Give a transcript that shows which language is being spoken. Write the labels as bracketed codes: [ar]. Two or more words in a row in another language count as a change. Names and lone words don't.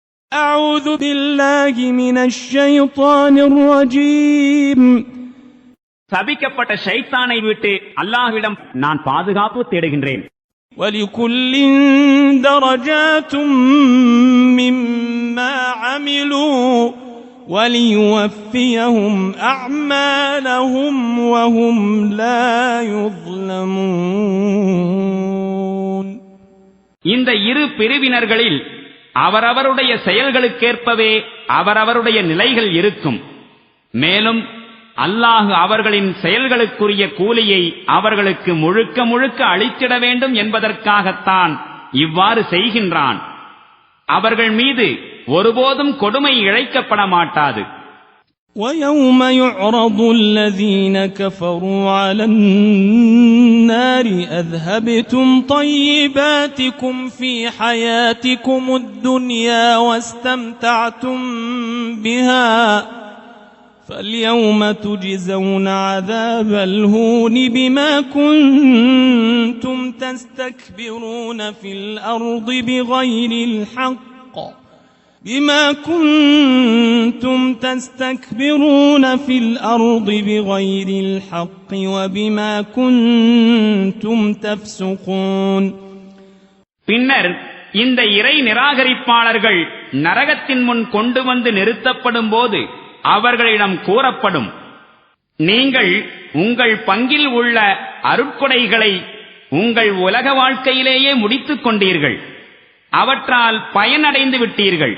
[ar] أعوذ بالله من الشيطان الرجيم. [ta] சபிக்கப்பட்ட ஷைத்தானை விட்டு அல்லாஹ்விடம் நான் பாதுகாப்பு தேடுகின்றேன். [ar] وَلِكُلٍّ دَرَجَاتٌ مِّمَّا عَمِلُوا وَلِيُوَفِّيَهُمْ أَعْمَالَهُمْ وَهُمْ لَا يُظْلَمُونَ. [ta] இந்த இரு பிரிவினர்களில் அவரவருடைய செயல்களுக்கேற்பவே அவரவருடைய நிலைகள் இருக்கும். மேலும் அல்லாஹ் அவர்களின் செயல்களுக்குரிய கூலியை அவர்களுக்கு முழுக்க முழுக்க அளித்திட வேண்டும் என்பதற்காகத்தான் இவ்வாறு செய்கின்றான். அவர்கள் மீது ஒருபோதும் கொடுமை இழைக்கப்பட மாட்டாது. [ar] وَيَوْمَ يُعْرَضُ الَّذِينَ كَفَرُوا عَلَى النَّارِ أَذْهَبْتُمْ طَيِّبَاتِكُمْ فِي حَيَاتِكُمُ الدُّنْيَا وَاسْتَمْتَعْتُمْ بِهَا فَالْيَوْمَ تُجْزَوْنَ عَذَابَ الْهُونِ بِمَا كُنتُمْ تَسْتَكْبِرُونَ في الأرض بغير الحق وبما كنتم تفسقون. [ta] பின்னர் இந்த இறை நிராகரிப்பாளர்கள் நரகத்தின் முன் கொண்டு வந்து நிறுத்தப்படும் போது அவர்களிடம் கூறப்படும், நீங்கள் உங்கள் பங்கில் உள்ள அருட்கொடைகளை உங்கள் உலக வாழ்க்கையிலேயே முடித்துக் கொண்டீர்கள், அவற்றால் பயனடைந்து விட்டீர்கள்.